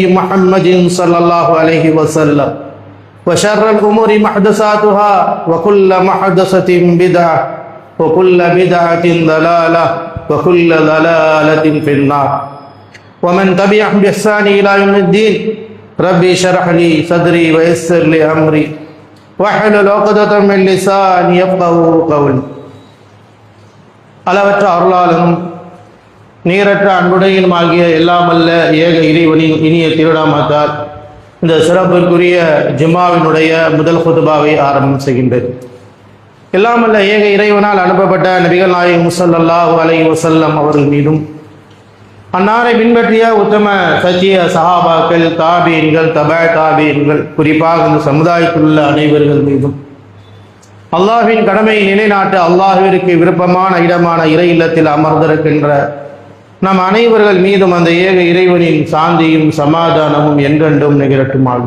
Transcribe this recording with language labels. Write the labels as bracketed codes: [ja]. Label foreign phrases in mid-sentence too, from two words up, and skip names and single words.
[ar] محمد صلى الله عليه وسلم وشر الأمور محدثاتها وكل محدثة بدعة وكل بدعة ضلالة وكل ضلالة في النار ومن تبعهم بإحسان إلى يوم الدين ربي اشرح لي صدري ويسر لي أمري واحلل عقدة من لساني يفقهوا قولي [ta] அளவற்ற அருளாளனும் நீரற்ற அன்புடையும் ஆகிய எல்லாமல்ல ஏக இறைவனின் இனிய திருநாமத்தால் இந்த சிறப்பிற்குரிய ஜும்மாவினுடைய முதல் குதுபாவை ஆரம்பம் செய்கின்றது. எல்லாமல்ல ஏக இறைவனால் அனுப்பப்பட்ட நபிகள் நாயகம் [ar] صلى الله عليه وسلم [ta] அவர்கள் மீதும் அன்னாரை பின்பற்றிய உத்தம சத்திய சஹாபாக்கள் தாபீன்கள் தபா தாபீன்கள் குறிப்பாக இந்த சமுதாயத்தில் உள்ள அனைவர்கள் மீதும் அல்லாஹ்வின் கடமையை நிலைநாட்ட அல்லாஹ்விற்கு விருப்பமான இடமான இறை இல்லத்தில் அமர்ந்திருக்கின்ற நம் அனைவர்கள் மீதும் அந்த ஏக இறைவனின் சாந்தியும் சமாதானமும் என்றென்றும் நிகழட்டுமாகும்.